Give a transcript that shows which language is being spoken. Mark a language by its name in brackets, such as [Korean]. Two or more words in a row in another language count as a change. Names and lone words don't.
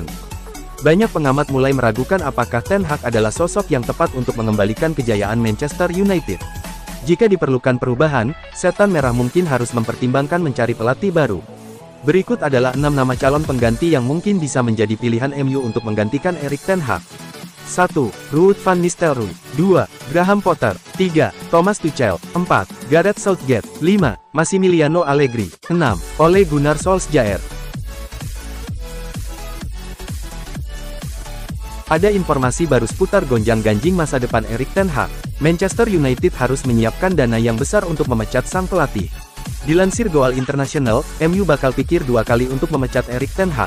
[Indonesian] Banyak pengamat mulai meragukan apakah Ten Hag adalah sosok yang tepat untuk mengembalikan kejayaan Manchester United. Jika diperlukan perubahan, setan merah mungkin harus mempertimbangkan mencari pelatih baru. Berikut adalah 6 nama calon pengganti yang mungkin bisa menjadi pilihan MU untuk menggantikan Erik ten Hag. 1. Ruud van Nistelrooy. 2. Graham Potter. 3. Thomas Tuchel. 4. Gareth Southgate. 5. Massimiliano Allegri. 6. Ole Gunnar Solskjaer. Ada informasi baru seputar gonjang-ganjing masa depan Erik ten Hag. Manchester United harus menyiapkan dana yang besar untuk memecat sang pelatih. Dilansir Goal International, MU bakal pikir 2 kali untuk memecat Erik ten Hag.